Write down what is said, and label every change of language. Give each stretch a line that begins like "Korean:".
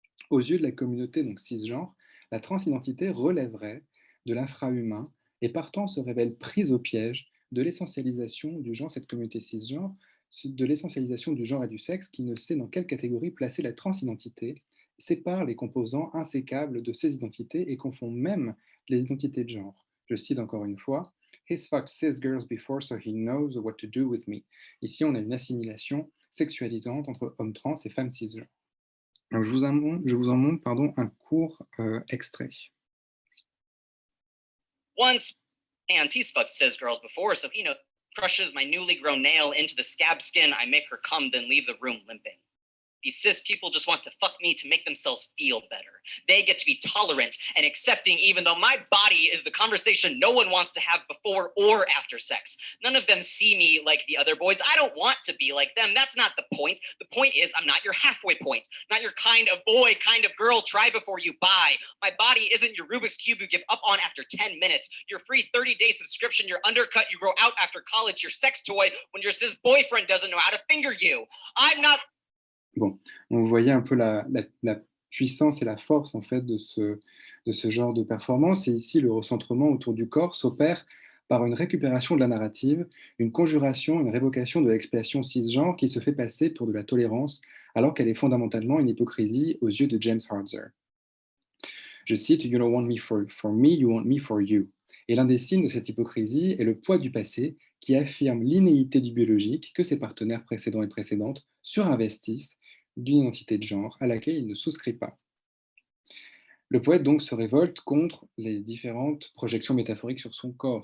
French: Aux yeux de la communauté donc cisgenre, la transidentité relèverait de l'infrahumain et partant se révèle prise au piège de l'essentialisation du genre, cette communauté cisgenre, de l'essentialisation du genre et du sexe qui ne sait dans quelle catégorie placer la transidentité, sépare les composants insécables de ces identités et confond même les identités de genre. Je cite encore une fois:
English: He's fucked cis girls before, so he knows what to do with me.
French: Ici, on a une assimilation sexualisante entre hommes trans et femmes cisgenres. Donc, je vous en montre un court extrait.
English: Once, and he's fucked cis girls before, so he crushes my newly grown nail into the scab skin. I make her come, then leave the room limping. These cis people just want to fuck me to make themselves feel better. They get to be tolerant and accepting, even though my body is the conversation no one wants to have before or after sex. None of them see me like the other boys. I don't want to be like them. That's not the point. The point is, I'm not your halfway point, not your kind of boy, kind of girl, try before you buy. My body isn't your Rubik's Cube you give up on after 10 minutes. Your free 30-day subscription, your undercut you grow out after college, your sex toy when your cis boyfriend doesn't know how to finger you. I'm not.
French: Bon, vous voyez un peu la puissance et la force en fait de ce genre de performance. Et ici, le recentrement autour du corps s'opère par une récupération de la narrative, une conjuration, une révocation de l'expiation cisgenre qui se fait passer pour de la tolérance, alors qu'elle est fondamentalement une hypocrisie aux yeux de James Harder. Je cite:
English: You don't want me for me, you want me for you.
French: Et l'un des signes de cette hypocrisie est le poids du passé qui affirme l'inéité du biologique que ses partenaires précédents et précédentes surinvestissent d'une identité de genre à laquelle il ne souscrit pas. Le poète donc se révolte contre les différentes projections métaphoriques sur son corps.